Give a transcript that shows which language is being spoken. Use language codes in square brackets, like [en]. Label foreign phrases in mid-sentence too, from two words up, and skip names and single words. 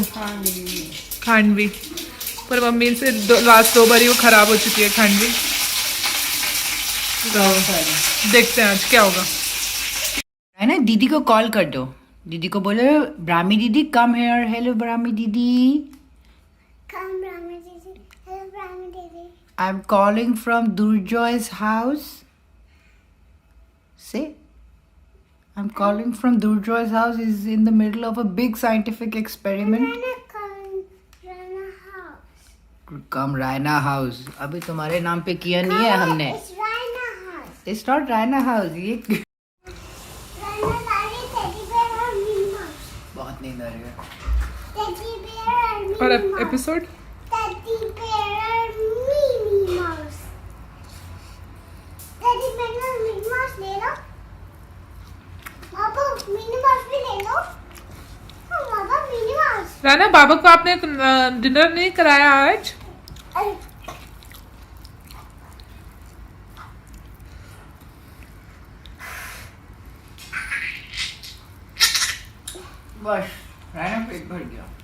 [hi] खांडवी। पर मम्मी से लास्ट 2 बार वो खराब हो चुकी है खांडवी। तो देखते हैं आज क्या होगा। रायना, दीदी को कॉल कर दो। दीदी को बोलो, ब्राह्मी दीदी [en] come here. [hi] हेलो ब्राह्मी दीदी। [en] Come, Brahma Didi. Hello, Brahma Didi. I'm calling from Durjoy's house. Say, I'm calling from Durjoy's house. He's in the middle of a big scientific experiment. Rana, come, Rana house. Come Raina house. [hi] अभी तुम्हारे नाम पे किया नहीं है हमने। [en] It's Rana house. It's not Raina house. ये Rana, Rani, teddy bear और Minnie Mouse. [hi] बहुत नींद आ रही है। [en] Teddy bear और Minnie [hi] और [en] Mouse. [hi] एपिसोड [en] Teddy bear और Minnie Mouse. Teddy bear [hi] और Minnie Mouse ले लो। बाबा, Minnie Mouse भी ले लो। हाँ, बाबा, Minnie Mouse. राना, बाबा को आपने डिनर नहीं कराया आज? बस रायना पेट भर गया।